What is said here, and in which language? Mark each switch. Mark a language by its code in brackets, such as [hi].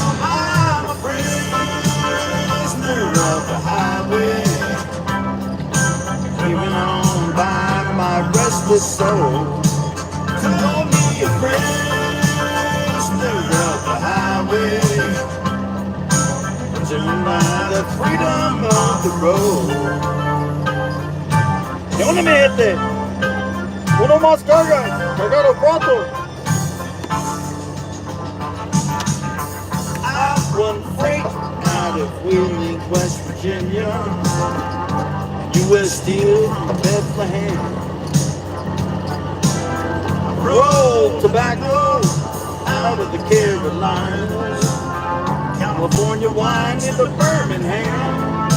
[en] I'm a prisoner of the highway, driven on by my restless soul. Call me a prisoner of the highway, driven by the freedom of the road. [es] ¿Qué onda, mi gente? Uno más carga, cargado pronto. [en] I run freight out of Wheeling, West Virginia, U.S. Steel, Bethlehem. Roll tobacco out of the Carolinas, California wine in the Birmingham.